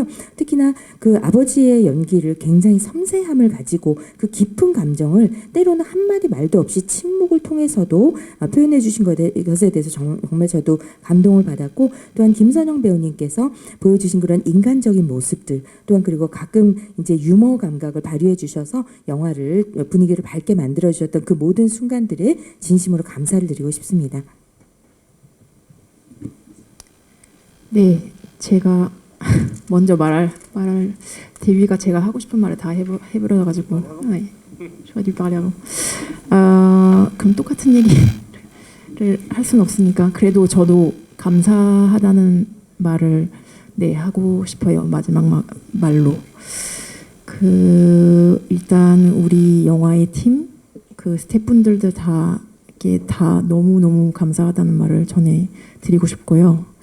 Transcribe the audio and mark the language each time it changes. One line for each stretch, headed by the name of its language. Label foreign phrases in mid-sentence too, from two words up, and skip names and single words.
Korean: 특히나 그 아버지의 연기를 굉장히 섬세함을 가지고 그 깊은 감정을 때로는 한마디 말도 없이 침묵을 통해서도 표현해 주신 것에 대해서 정말 저도 감동을 받았고, 또한 김선영 배우님께서 보여주신 그런 인간적인 모습들, 또한 그리고 가끔 이제 유머 감각을 발휘해 주셔서 영화를 분위기를 밝게 만들어 주셨던 그 모든 순간들에 진심으로 감사를 드리고 싶습니다. 네, 제가 먼저 말할 데뷔가 제가 하고 싶은 말을 다 해버려 가지고
French: j'aurais dû parler avant.
Korean: 그럼 똑같은 얘기를 할 수는 없으니까 그래도 저도 감사하다는 말을 하고 싶어요. 마지막 말로. 일단 우리 영화의 팀, 스태프분들도 다 너무너무 감사하다는 말을 전해 드리고 싶고요.